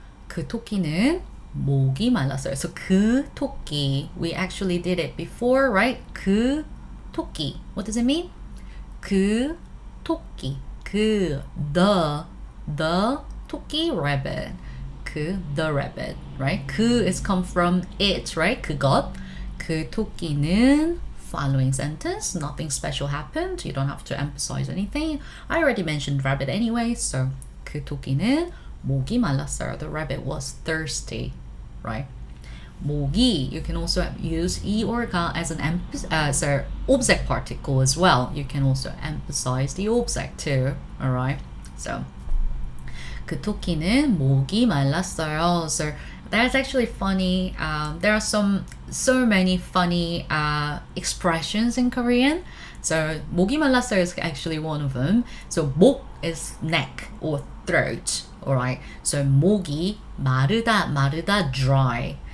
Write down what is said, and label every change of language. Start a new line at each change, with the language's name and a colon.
Korean: 그 토끼는 목이 말랐어요.
English: So 그 토끼, we actually did it before, right? 그 토끼. What does it mean? 그 토끼. the 토끼, rabbit. the rabbit, right? 그 is come from it, right? 그것. 그 토끼는 following sentence, nothing special happened. You don't have to emphasize anything. I already mentioned rabbit anyway, so
Korean: 그 토끼는 목이 말랐어요.
English: The rabbit was thirsty, right? 목이, you can also use 이 or 가 as an object particle as well. You can also emphasize the object too, alright? So
Korean: 그 토끼는 목이 말랐어요.
English: So that's actually funny. There are so many funny expressions in Korean. So 목이 말랐어요 is actually one of them. So 목 is neck or throat, alright? So 목이 마르다, dry.